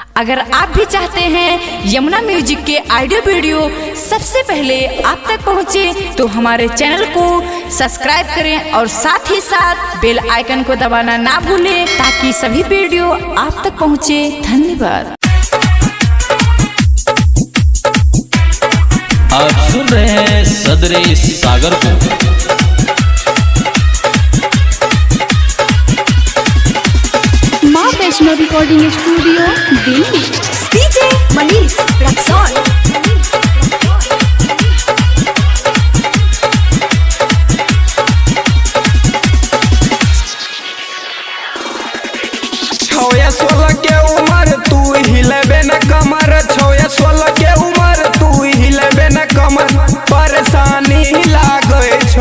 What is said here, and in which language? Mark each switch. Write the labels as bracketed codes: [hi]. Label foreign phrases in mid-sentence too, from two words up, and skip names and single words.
[hi] अगर आप भी चाहते हैं यमुना म्यूजिक के [en] audio video [hi] सबसे पहले आप तक पहुंचे, तो हमारे चैनल को सब्सक्राइब करें और साथ ही साथ [en] bell icon [hi] को दबाना ना भूलें ताकि सभी वीडियो आप तक पहुंचे। धन्यवाद। आप सुन रहे हैं सदरे सागर को। माँ वैष्णो रिकॉर्डिंग स्टूडियो दिल्ली। डीजे मनीष रक्सौल। [anp] छौया 16 के उम्र तू हिलेबे न कमर, छौया 16 के उम्र तू हिलेबे न कमर, परेशानी लागे छो।